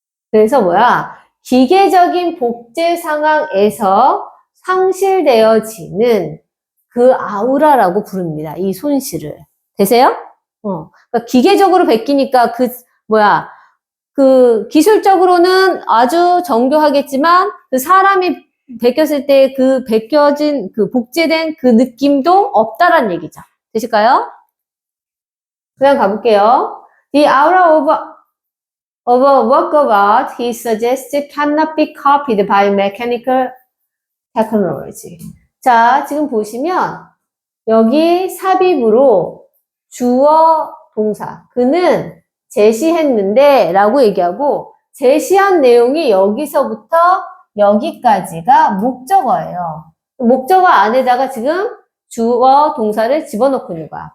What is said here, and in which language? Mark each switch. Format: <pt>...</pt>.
<ko>그래서 기계적인 복제 상황에서 상실되어지는 그 아우라라고 부릅니다. 이 손실을. 되세요? 그러니까 기계적으로 베끼니까 그 기술적으로는 아주 정교하겠지만 그 사람이 베꼈을 때 그 베껴진 그 복제된 그 느낌도 없다란 얘기죠. 되실까요? 그냥 가볼게요.</ko> <en>The aura of a work of art he suggests cannot be copied by mechanical technology.</en> <ko>자, 지금 보시면 여기 삽입으로 주어 동사 그는 제시했는데 라고 얘기하고 제시한 내용이 여기서부터 여기까지가 목적어예요. 목적어 안에다가 지금 주어 동사를 집어넣고 있는 거야.</ko>